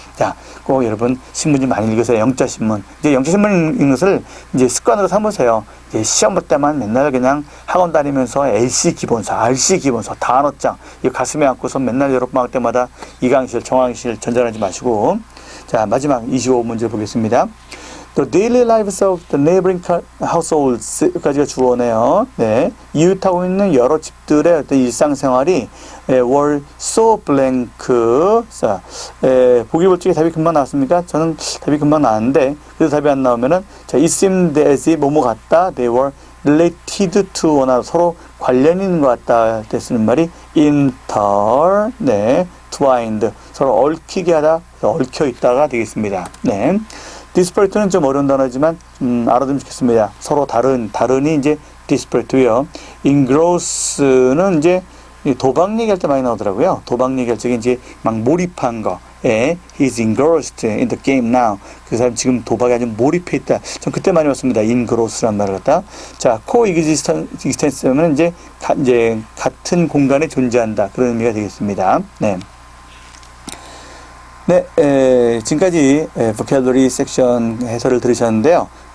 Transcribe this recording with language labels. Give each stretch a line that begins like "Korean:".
Korean: 자, 꼭 여러분 신문 좀 많이 읽으세요. 영자신문. 이제 영자신문 읽는 것을 이제 습관으로 삼으세요. 이제 시험 볼 때만 맨날 그냥 학원 다니면서 LC 기본서, RC 기본서, 단어장 이거 가슴에 안고서 맨날 여름방학 때마다 이강실, 정강실 전전하지 마시고. 자, 마지막 25문제 보겠습니다.
English: The daily lives of the neighboring households까지가 주어네요.
Korean: 네, 이웃하고 있는 여러 집들의 어떤 일상생활이
English: were so blank.
Korean: 자, 보기 볼 적에 답이 금방 나왔습니까? 저는 답이 금방 나왔는데 그래서 답이 안 나오면은 자,
English: it seemed as if
Korean: 뭐뭐 같다.
English: They were related to
Korean: 원하고 서로 관련이 있는 것 같다. 때 쓰는 말이 inter, 네, twined 서로 얽히게 하다, 얽혀 있다가 되겠습니다. 네. 디스퍼레이트는 좀 어려운 단어지만 알아두면 좋겠습니다. 서로 다른이 이제 디스퍼레이트고요. engross는 이제 도박 얘기할 때 많이 나오더라고요. 도박 얘기할 적에 이제 막 몰입한 거.
English: He's engrossed in the game now.
Korean: 그 사람 지금 도박에 아주 몰입해 있다. 전 그때 많이 봤습니다. engross라는 말을 갖다. 자, coexistence는 이제 같은 공간에 존재한다. 그런 의미가 되겠습니다. 네. 네, 지금까지 vocabulary 섹션 해설을 들으셨는데요.